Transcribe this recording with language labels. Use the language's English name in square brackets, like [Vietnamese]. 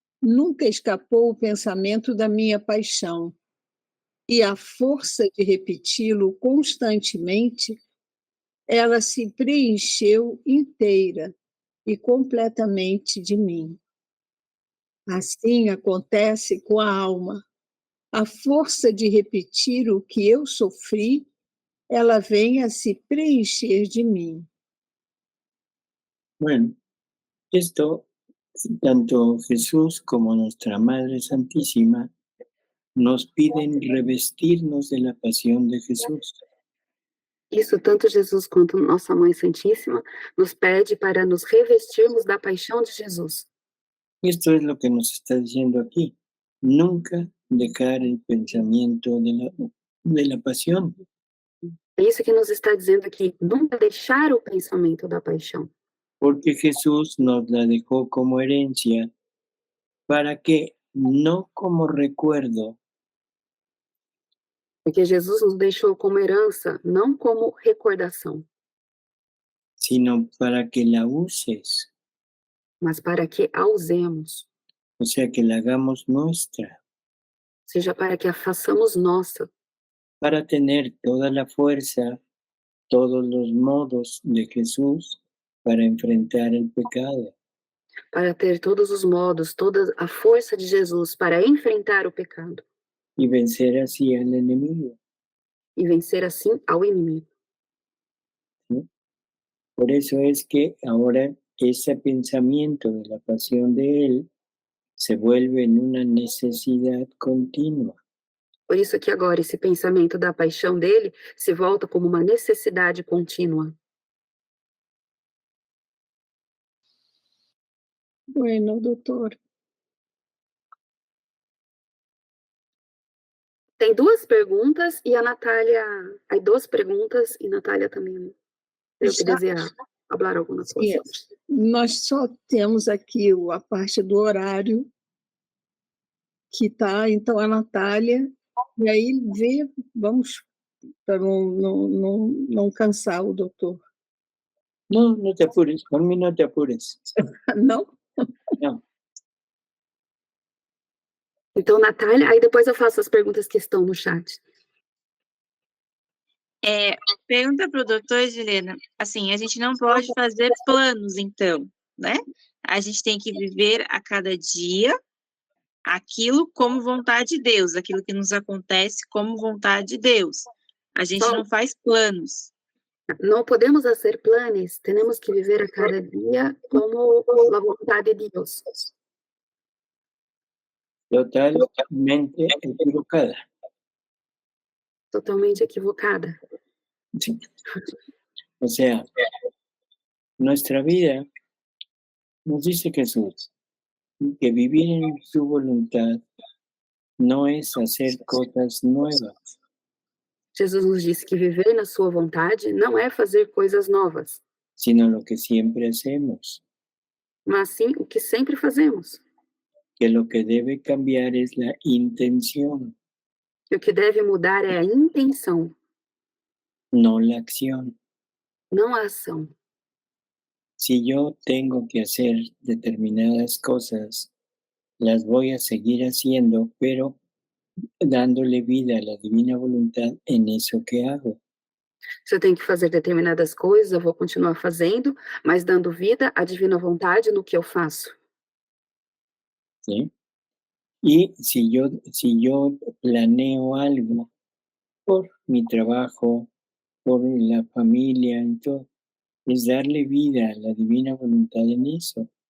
[Portuguese] nunca escapou o pensamento da minha paixão, e a força de repeti-lo constantemente, ela se preencheu inteira e completamente de mim. Assim acontece com a alma. A força de repetir o que eu sofri, ela vem a se preencher de mim. [Spanish] Bueno, esto, tanto Jesús como nuestra Madre Santísima nos piden revestirnos de la pasión de Jesús. [Portuguese] Isso, tanto Jesus quanto Nossa Mãe Santíssima nos pede para nos revestirmos da paixão de Jesus. [Spanish] Y esto es lo que nos está diciendo aquí. Nunca dejar el pensamiento de la pasión. [Portuguese] É isso que nos está dizendo aqui, nunca deixar o pensamento da paixão. [Spanish] Porque Jesús nos la dejó como herencia para que, no como recuerdo, [Portuguese] Porque Jesus nos deixou como herança, não como recordação, [Spanish] sino para que la uses, [Portuguese] mas para que a usemos, [Spanish] o sea, que la hagamos nuestra, [Portuguese] seja para que a façamos nossa, [Spanish] para tener toda la fuerza, todos los modos de Jesús para enfrentar el pecado. [Portuguese] para ter todos os modos, toda a força de Jesus para enfrentar o pecado [Spanish] Y vencer así al enemigo. [Portuguese] e vencer assim ao inimigo. [Spanish] ¿Sí? Por eso es que ahora ese pensamiento de la pasión de Él se vuelve en una necesidad continua. [Portuguese] Por isso que agora esse pensamento da paixão dele se volta como uma necessidade contínua. [Spanish] Bueno, [Portuguese] doutor. Tem duas perguntas e a Natália... Hay duas perguntas e Natália também tem que desejar falar alguma coisa. Nós só temos aqui a parte do horário que está, então, a Natália, e aí vamos, para não cansar o doutor. [Spanish] No, no te apures, por mí no te apures. [Portuguese] Não? [Spanish] No. [Portuguese] Então, Natália, aí depois eu faço as perguntas que estão no chat. Pergunta para o doutor, Juliana, assim, a gente não pode fazer planos, então, né? A gente tem que viver a cada dia aquilo como vontade de Deus, aquilo que nos acontece como vontade de Deus. A gente não faz planos. Não podemos fazer planos, temos que viver a cada dia como a vontade de Deus. Totalmente equivocada. Totalmente equivocada. [Spanish] Sí. O sea, nuestra vida, nos dice Jesús, que vivir en su voluntad no es hacer cosas nuevas, [Portuguese] Jesus nos disse que viver na sua vontade não é fazer coisas novas, [Spanish] sino lo que siempre hacemos, [Portuguese] mas sim o que sempre fazemos. [Spanish] que lo que debe cambiar es la intención, [Portuguese] E o que deve mudar é a intenção, [Spanish] no la acción. [Portuguese] não a ação. [Spanish] Si yo tengo que hacer determinadas cosas, las voy a seguir haciendo, pero dándole vida a la divina voluntad en eso que hago. [Portuguese] Se eu tenho que fazer determinadas coisas, eu vou continuar fazendo, mas dando vida à divina vontade no que eu faço. [Spanish] ¿Sí? Y si yo planeo algo por mi trabajo, por la familia y todo, es darle vida a la divina voluntad en eso.